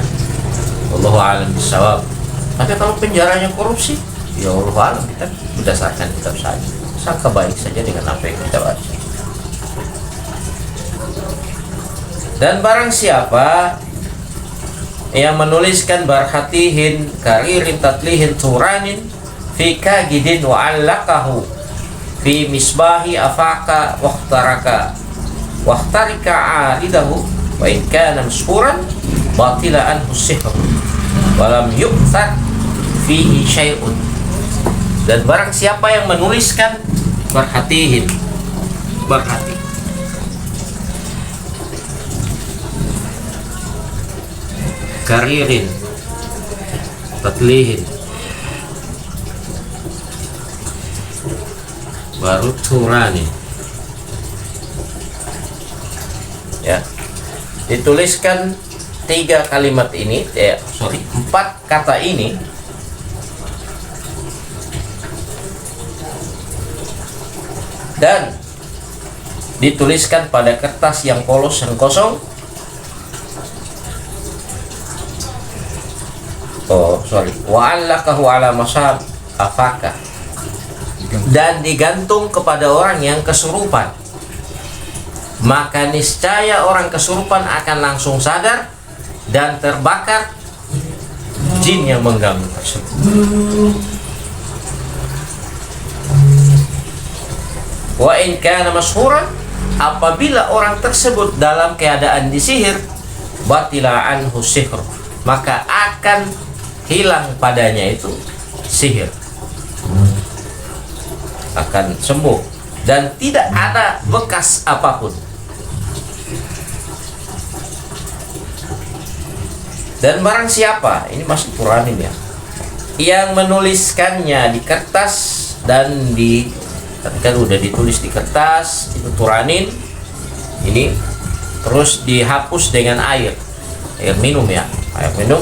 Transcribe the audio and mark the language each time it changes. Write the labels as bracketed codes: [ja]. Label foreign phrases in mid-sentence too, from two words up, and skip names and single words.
[ar] والله أعلم بالصواب. [id] Tapi kalau penjaranya korupsi, ya Allah alam, kita berdasarkan kitab saja, sangka baik saja dengan apa yang kita baca. Dan barang siapa yang menuliskan [ar] برهتيهن كريرن تتليهن طورانن في كاغد وعلقه في مصباح أفاق واحترق عريضه وإن كان مسحورا بطل عنه السحر ولم يؤثر فيه شيء. [id] Dan barang siapa yang menuliskan barhatihin, barhati, [ar] كريرن تتليهن, [id] baru turanin. Ya, dituliskan 3 kalimat ini, 4 kata ini dan dituliskan pada kertas yang polos dan kosong. [ar] وعلقه على مصباح أفاق, [id] dan digantung kepada orang yang kesurupan, maka niscaya orang kesurupan akan langsung sadar dan terbakar jin yang mengganggu tersebut. [ar] وإن كان مسحورا, [id] apabila orang tersebut dalam keadaan disihir, [ar] بطل عنه السحر, [id] maka akan hilang padanya itu sihir, akan sembuh dan tidak ada bekas apapun. Dan barang siapa, ini masih Quranin ya, yang menuliskannya di kertas dan kan udah ditulis di kertas, itu Quranin ini, terus dihapus dengan air minum ya, air minum.